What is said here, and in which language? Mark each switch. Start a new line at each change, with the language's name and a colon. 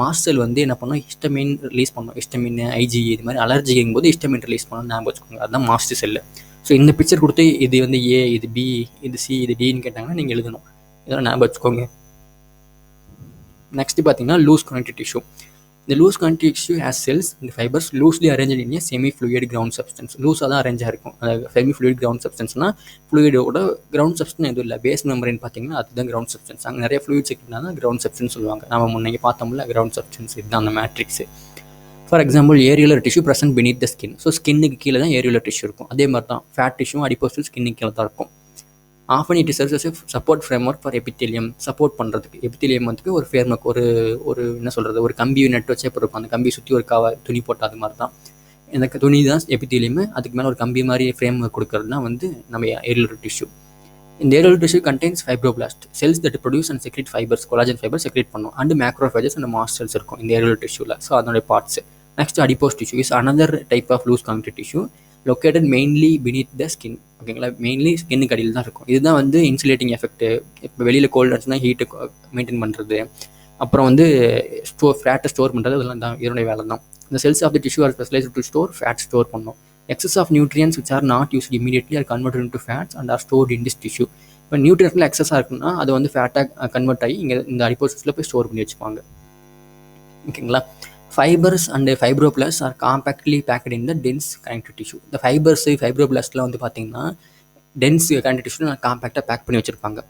Tamil: Mast செல் வந்து என்ன பண்ணும், ஹிஸ்டமின் ரிலீஸ் பண்ணும். ஹிஸ்டமின், ஐஜி இது மாதிரி அலர்ஜிங்கும் போது ஹிஸ்டமின் ரிலீஸ் பண்ணணும் ஞாபகம் வச்சுக்கோங்க. அதுதான் மாஸ்ட் செல்லு. ஸோ இந்த பிக்சர் கொடுத்து இது வந்து ஏ, இது பி, இது சி, இது டின்னு கேட்டாங்கன்னா நீங்கள் எழுதணும். இதெல்லாம் ஞாபகம் வச்சுக்கோங்க. நெக்ஸ்ட் பார்த்தீங்கன்னா loose connective tissue.
English: The loose connective tissue has cells and fibers loosely arranged in a semi-fluid ground substance.
Tamil: லூஸாக தான் அரேஞ்சாக இருக்கும். அதாவது
English: semi-fluid ground substance
Tamil: னா ஃப்ளூயிடோட கிரவுண்ட் சப்ஸ்டன்ஸ் எதுவும் இல்லை. பேஸ் மெம்பரேன் பார்த்தீங்கன்னா அதுதான் கிரவுண்ட் சப்ஸ்டன்ஸ். அங்கே நிறைய ஃப்ளூயிட் செக்னா தான் கிரவுண்ட் சப்ஸ்டன்ஸ் சொல்லுவாங்க. நம்ம முன்னே பார்த்தோம்ல கிரவுண்ட் சப்ஸ்டன்ஸ், இதுதான் அந்த matrix.
English: For example areolar tissue present beneath the skin.
Tamil: So ஸ்கின்னுக்கு கீழே தான் ஏரியோலர் டிஷ்யூ இருக்கும். அதே மாதிரி தான் ஃபேட் டிஷ்யூ, அடிப்போஸ் ஸ்கின்னுக்கு கீழே தான் இருக்கும்.
English: Often it serves as support framework for epithelium.
Tamil: Support பண்ணுறதுக்கு எபித்தீலியம் வந்து ஒரு ஃப்ரேம்ஒர்க், ஒரு என்ன சொல்கிறது, ஒரு கம்பி நெட் வச்சே இருக்கும். அந்த கம்பி சுற்றி ஒரு துணி போட்டு அது மாதிரி தான். இந்த துணி தான் எபித்தீலியம். அதுக்கு மேலே ஒரு கம்பி மாதிரி ஃப்ரேம் கொடுக்கறது தான் வந்து நம்ம ஏரியோலர் டிஷ்யூ. இந்த Ariel tissue
English: contains fibroblast cells that produce and secrete fibers
Tamil: collagen fibre secrete பண்ணும் and macrophages and mast cells இருக்கும் இந்த ஏரியல் டிஷ்யூவில். ஸோ அதனுடைய parts.
English: Next adipose tissue is another type of loose connective tissue located mainly beneath the skin.
Tamil: ஓகேங்களா, mainly ஸ்கின்னுக்கு அடியில் தான் இருக்கும். இதுதான் வந்து இன்சுலேட்டிங் எஃபெக்ட். இப்போ வெளியில் கோல்டு ஆச்சுன்னா ஹீட்டு மெயின்டைன் பண்ணுறது, அப்புறம் வந்து ஃபேட்டை ஸ்டோர் பண்ணுறது, அதெல்லாம் தான் இதனுடைய வேலை தான்.
English: இந்த cells of the tissue are specialised to store fat store பண்ணும். Excess of nutrients which are not used immediately are converted into fats and are stored in this tissue.
Tamil: இப்போ நியூட்ரியன்ஸ்ல எக்ஸஸாக இருக்குன்னா அது வந்து ஃபேட்டாக கன்வெர்ட் ஆகி இங்கே இந்த அடிப்போசிஸில் போய் ஸ்டோர் பண்ணி வச்சுப்பாங்க. ஓகேங்களா.
English: Fibres and fibroblast are compactly packed in the dense connective tissue.
Tamil: இந்த ஃபைப்ரோபிளாஸ்ட்லாம் வந்து பார்த்தீங்கன்னா டென்ஸ் கனெக்டிவ் டிஷ்யூ நான் காம்பேக்டாக பேக் பண்ணி வச்சிருப்பாங்க.